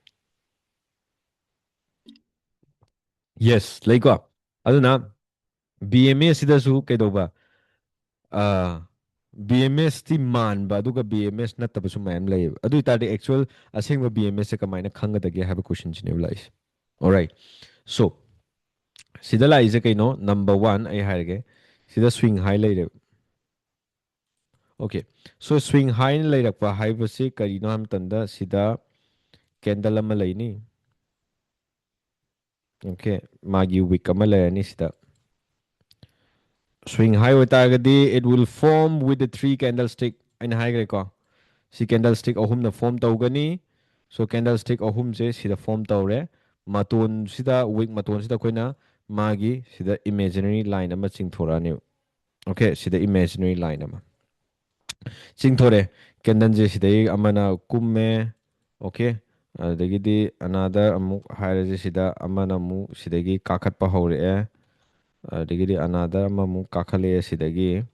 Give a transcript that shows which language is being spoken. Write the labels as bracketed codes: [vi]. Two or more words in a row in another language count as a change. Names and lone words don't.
[mni] ꯌꯦꯁ ꯂꯩꯀꯣ ꯑꯗꯨꯅ ꯕꯤ ꯑꯦꯝ ꯑꯦ ꯁꯤꯗꯁꯨ ꯀꯩꯗꯧꯕ ꯕꯤ ꯑꯦꯝ ꯑꯦꯁꯇꯤ ꯃꯥꯟꯕ ꯑꯗꯨꯒ ꯕꯤ ꯑꯦꯝ ꯑꯦꯁ ꯅꯠꯇꯕꯁꯨ ꯃꯌꯥꯝ ꯂꯩꯌꯦꯕ ꯑꯗꯨ ꯑꯣꯏꯇꯥꯔꯗꯤ ꯑꯦꯛꯆꯨअल ꯑꯁꯦꯡꯕ ꯕꯤ ꯑꯦꯝ ꯑꯦꯁꯁꯦ ꯀꯃꯥꯏꯅ ꯈꯪꯒꯗꯒꯦ ꯍꯥꯏꯕ ꯀꯣꯏꯁꯟꯁꯤꯅꯦꯕ ꯂꯥꯛꯏꯁꯦ ꯑꯣꯔꯥꯏꯠ ꯁꯣ ꯁꯤꯗ ꯂꯥꯛꯏꯁꯦ ꯀꯩꯅꯣ [en] number one [mni] ꯑꯩ ꯍꯥꯏꯔꯒꯦ ꯁꯤꯗ [en] swing high [mni] ꯂꯩꯔꯦꯕ ꯑꯣꯀꯦ ꯁꯣ ꯁ꯭ꯋꯤꯡ ꯍꯥꯏꯅ ꯂꯩꯔꯛꯄ ꯍꯥꯏꯕꯁꯤ ꯀꯔꯤꯅꯣ ꯍꯥꯏꯕ ꯃꯇꯝꯗ ꯁꯤꯗ ꯀꯦꯟꯗꯜ ꯑꯃ ꯂꯩꯅꯤ ꯑꯣꯀꯦ ꯃꯥꯒꯤ ꯋꯤꯛ ꯑꯃ ꯂꯩꯔꯅꯤ ꯁꯤꯗ [en] swing high ꯑꯣꯏꯇꯥꯔꯒꯗꯤ it will form with the three candlestick [mni] ꯑꯩꯅ ꯍꯥꯏꯈ꯭ꯔꯦꯀꯣ ꯁꯤ [en] candlestick [mni] ꯑꯍꯨꯝꯅ form ꯇꯧꯒꯅꯤ so candlestick ꯑꯍꯨꯝꯁꯦ ꯁꯤꯗ form ꯇꯧꯔꯦ ꯃꯇꯣꯟꯁꯤꯗ week ꯃꯇꯣꯟꯁꯤꯗ ꯑꯩꯈꯣꯏꯅ ꯃꯥꯒꯤ ꯁꯤꯗ [en] imaginary line [mni] ꯑꯃ ꯆꯤꯡꯊꯣꯔꯛꯑꯅꯤ okay ꯁꯤꯗ [en] imaginary line [mni] ꯑꯃ ꯆꯤꯡꯊꯣꯔꯛꯑꯦ ꯀꯦꯟꯗꯜꯁꯦ ꯁꯤꯗꯩ ꯑꯃꯅ ꯀꯨꯝꯃꯦ okay ꯑꯗꯒꯤꯗꯤ another ꯑꯃꯨꯛ ꯍꯥꯏꯔꯁꯦ ꯁꯤꯗ ꯑꯃꯅ ꯑꯃꯨꯛ ꯁꯤꯗꯒꯤ ꯀꯥꯈꯠꯄ ꯍꯧꯔꯛꯑꯦ ꯑꯗꯒꯤꯗꯤ another ꯑꯃꯃꯨꯛ ꯀꯥꯈꯠꯂꯛꯑꯦ ꯁꯤꯗꯒꯤ